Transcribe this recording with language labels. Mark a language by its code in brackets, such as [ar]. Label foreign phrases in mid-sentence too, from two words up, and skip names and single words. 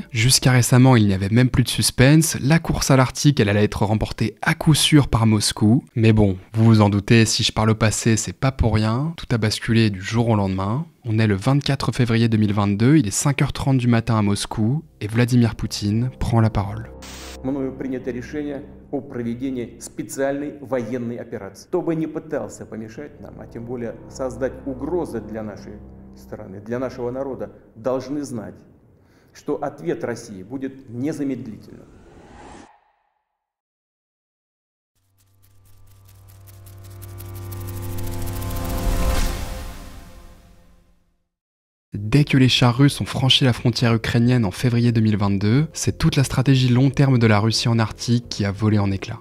[fr] Jusqu'à récemment, il n'y avait même plus de suspense, la course à l'Arctique, elle allait être remportée à coup sûr par Moscou. Mais bon, vous vous en doutez, si je parle au passé, c'est pas pour rien, tout a basculé du jour au lendemain. On est le 24 février 2022, il est 5h30 du matin à Moscou, et Vladimir Poutine prend la parole. [ru] Мною принято решение о проведении специальной военной операции. Кто бы ни пытался помешать нам, а тем более создать угрозы для нашей страны, для нашего народа, должны знать, что ответ России будет незамедлительным. [fr] Dès que les chars russes ont franchi la frontière ukrainienne en février 2022, c'est toute la stratégie long terme de la Russie en Arctique qui a volé en éclats.